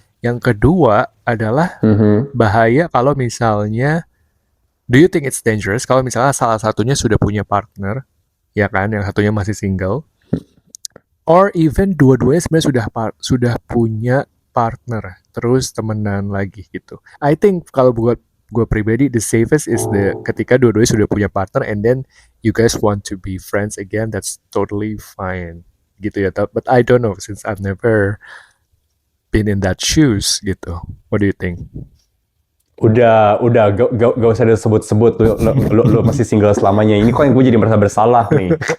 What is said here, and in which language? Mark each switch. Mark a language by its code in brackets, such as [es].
[id] Yang kedua adalah bahaya kalau misalnya, [en] do you think it's dangerous [id] kalau misalnya salah satunya sudah punya partner, ya kan, yang satunya masih single, [en] or even [id] dua-duanya sebenarnya sudah punya partner, terus temenan lagi gitu. [en] I think [id] kalau buat gue pribadi, [en] the safest is [id] ketika dua-duanya sudah punya partner [en] and then you guys want to be friends again, that's totally fine. [id] gitu ya. [en] But I don't know since I've never been in that shoes [id] gitu. [en] What do you think? [id] Udah, gak usah disebut-sebut lu masih single selamanya. Ini kok yang gue jadi merasa bersalah nih.